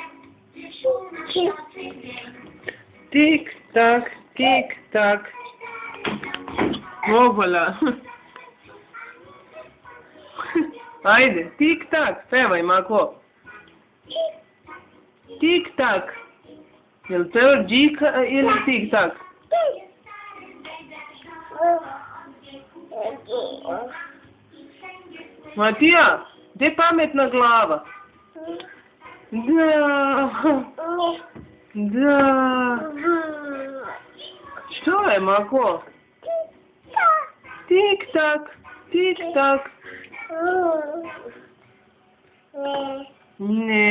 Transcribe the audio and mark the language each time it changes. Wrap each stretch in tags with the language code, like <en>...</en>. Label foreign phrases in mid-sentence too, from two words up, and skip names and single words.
<hr>Tik-tak, tik-tak. O, voilà. Ajde, tik-tak, pevaj, Mako. Tik-tak. Jel to džika ili tik-tak? Matija, gdje je pametna glava? Da. Da. Što je, Mako? Tik-tak, tik-tak. Ne.</hr>